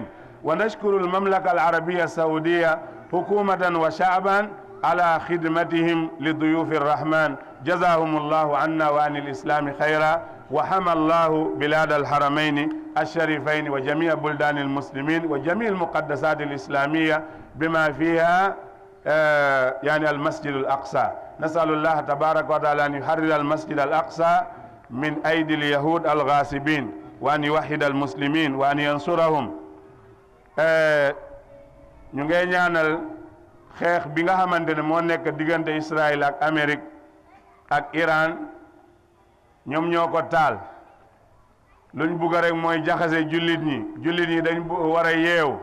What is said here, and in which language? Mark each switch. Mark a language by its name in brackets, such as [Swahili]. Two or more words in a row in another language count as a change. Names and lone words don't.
[Arabic] ونشكر المملكة العربية السعودية حكومة وشعبا على خدمتهم لضيوف الرحمن، جزاهم الله عنا وعن الإسلام خيرا، وحمى الله بلاد الحرمين الشريفين وجميع بلدان المسلمين وجميع المقدسات الإسلامية بما فيها يعني المسجد الأقصى. نسأل الله تبارك وتعالى أن يحرر المسجد الأقصى من أيدي اليهود الغاصبين وأن يوحد المسلمين وأن ينصرهم. [Wolof] ñu ngay ñaanal xeex bi nga xamante ne moo nekk diggante Israël ak Amérique ak Iran, ñoom ñoo ko taal. luñ bugg rek mooy jaxase jullit ñi dañ war a yeew.